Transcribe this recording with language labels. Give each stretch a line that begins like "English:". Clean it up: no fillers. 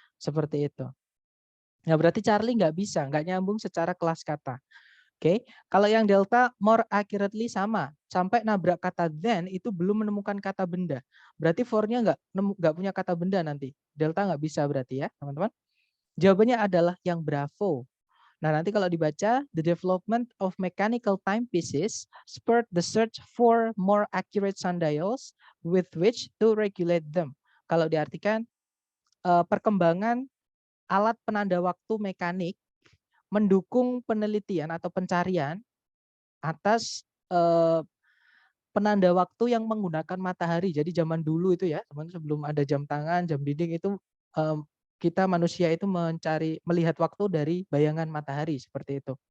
Indonesian: Seperti itu. Nah, berarti Charlie nggak bisa, nggak nyambung secara kelas kata. Oke, kalau yang delta more accurately sama. Sampai nabrak kata then itu belum menemukan kata benda. Berarti for-nya nggak punya kata benda nanti. Delta nggak bisa berarti ya, teman-teman. Jawabannya adalah yang Bravo. Nah, nanti kalau dibaca,
English: the development of mechanical timepieces spurred the search for more accurate sundials with which to regulate them.
Indonesian: Kalau diartikan, perkembangan alat penanda waktu mekanik mendukung penelitian atau pencarian atas penanda waktu yang menggunakan matahari. Jadi zaman dulu itu ya, teman, sebelum ada jam tangan, jam dinding itu kita manusia itu melihat waktu dari bayangan matahari seperti itu.